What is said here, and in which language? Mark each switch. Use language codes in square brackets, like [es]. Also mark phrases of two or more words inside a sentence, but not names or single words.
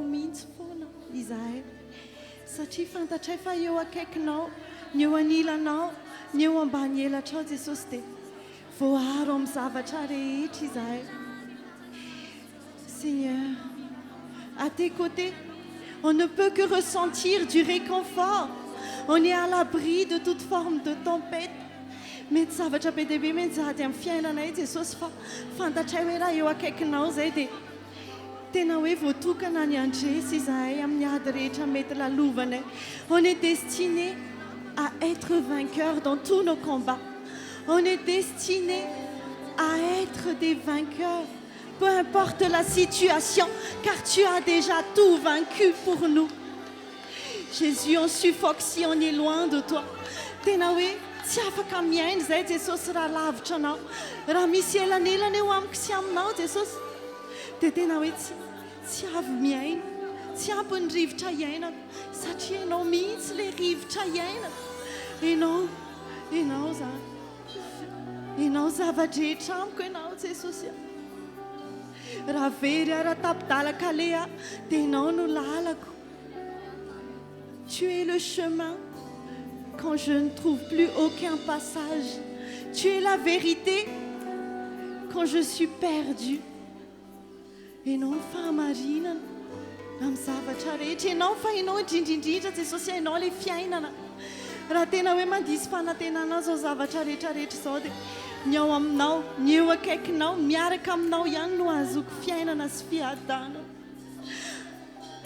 [mg] mihitsy foana izahay satria fantatray fa eo akaikinao ny eo anilanao ny eo ambany elatrao Jesosy dia voaharo amin'ny zavatra rehetra izahay. [fr] Seigneur, à tes côtés on ne peut que ressentir du réconfort, on est à l'abri de toute forme de tempête. [mg] Mety zavatra be dia be mety zady amin'ny fiainanay Jesosy fa fantatray hoe raha eo akaikinao zay dia tena hoe voatokana ny andresy izahay amin'ny ady rehetra mety lalovanay. [fr] On est destiné à être vainqueur dans tous nos combats. On est destiné à être des vainqueurs, peu importe la situation, car tu as déjà tout vaincu pour nous. Jésus, on suffoque si on est loin de toi. [mg] Tena hoe tsy afaka miaina zay Jesosy raha lavitra anao, raha misy elanelana eo amiko sy aminao Jesosy dia tena hoe tsy avy miaina, tsy ampy ny rivotra iainako satria ianao mihitsy le rivotra iainako. Ianao zany, ianao zavadrehetra amiko ianao Jesosy. Raha very raha tapidalaka le aho dia ianao no lalako. [fr] Tu es le chemin quand je ne trouve plus aucun passage. Tu es la vérité quand je suis perdue. [mg] Ianao ny fahamarinana amin'ny zavatra rehetra, ianao fa ianao indrindrindrindra Jesosy, ianao le fiainana. Raha tena hoe mandisy fanantenana zao zavatra rehetrarehetra zao dia ny ao aminao, ny eo akaikinao, miaraka aminao ihany no azoko fiainana sy fiadana.